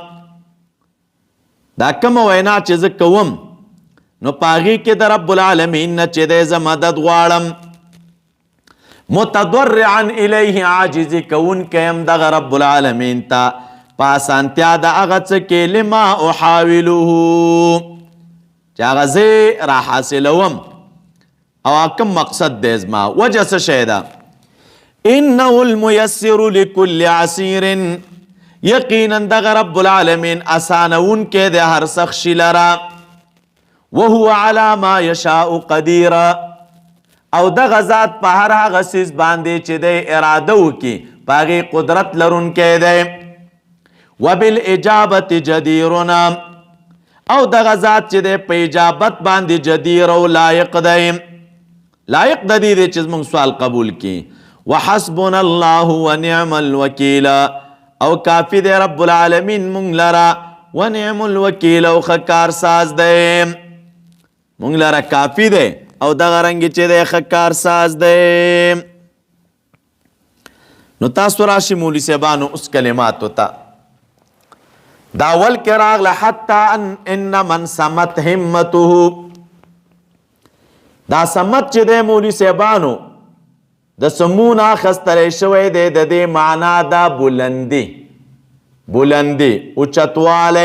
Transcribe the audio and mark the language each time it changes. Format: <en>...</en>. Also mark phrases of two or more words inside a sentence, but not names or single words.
<ps>دا کومه وینا چې زه کوم نو په هغې کې د رب العالمین نه چې دی زه مدد غواړم،</ps> <ar>متضرعا الیه</ar> <ps>عاجزي کوونکی یم دغه رب العالمین ته په اسانتیا د هغه څه کې</ps> <ar>لما احاوله</ar> <ps>چې هغه زه را حاصلوم او کوم مقصد دی زما وجه څه شی ده.</ps> <ar>انه المیسر لکل عسیر</ar> <ps>یقینا دغه رب العالمین اسانونکی د هر سخت شي لره،</ps> <ar>وهو على ما یشاء قدیر</ar> <ps>او دغه ذات په هر هغه څیز باندې چې دی اراده وکړي په هغې قدرت لرونکی دی.</ps> <ar>وبالاجابة جدیرنا</ar> <ps>او دغه ذات چې دی په اجابت باندې جدیر او لایق دی، لایق د دې دی چې زموږ سوال قبول کړي.</ps> <ar>وحسبنا الله ونعم الوکیل</ar> <ps>او کافی دی رب العالمین مونږ لره،</ps> <ar>ونعم الوکیل</ar> <ps>او ښه کارساز دی مونږ لره کافی دی او دغه رنګې چې دی ښه کارساز دی. نو تاسو راشي مولوي صاحبانو اوس کلماتو ته دا اول کې راغله</ps> <ar>حتی ان من سمت همته،</ar> <ps>دا سمت چې دی مولوي صاحبانو د سمون اخستلی شوی دی د دې معنا دا بلندي، بلندي اوچتوالی.</ps>